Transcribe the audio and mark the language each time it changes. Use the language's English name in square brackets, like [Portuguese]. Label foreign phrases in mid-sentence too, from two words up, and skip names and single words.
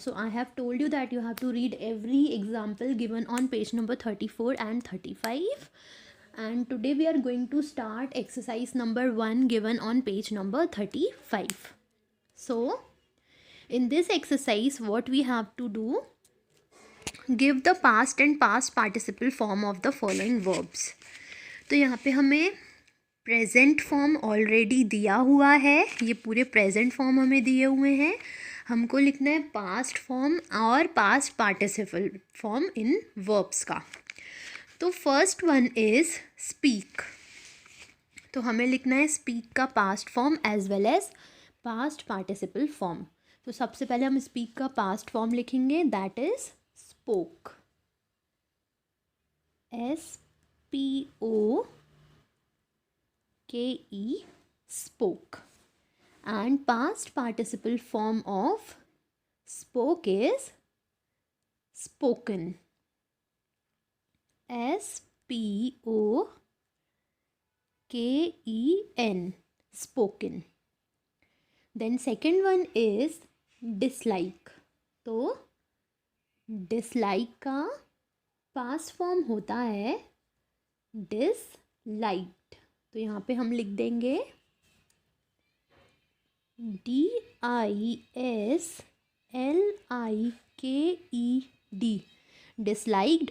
[English] So I have told you that you have to read every example given on page number 34 and 35. And today we are going to start exercise number 1 given on page number 35. So in this exercise, what we have to do, give the past and past participle form of the following verbs. [Hindi] तो यहाँ पे हमें [English] present form already [Hindi] दिया हुआ है, ये पूरे [English] present form [Hindi] हमें दिए हुए हैं। हमको लिखना है [English] past form [Hindi] और [English] past participle form [Hindi] इन वर्ब्स का। [English] तो first one is speak. [Hindi] तो हमें लिखना है स्पीक का [English] past form as well as past participle form. [Hindi] तो सबसे पहले हम स्पीक का [English] past form [Hindi] लिखेंगे, [English] that is spoke. S-P-O-K-E, spoke. And past participle form of spoke is spoken. S-P-O-K-E-N, spoken. Then second one is dislike. [Hindi] तो डिसलाइक का [English] past form [Hindi] होता है डिसलाइक्ड। तो यहाँ पे हम लिख देंगे D-I-S-L-I-K-E-D, डिसलाइक्ड।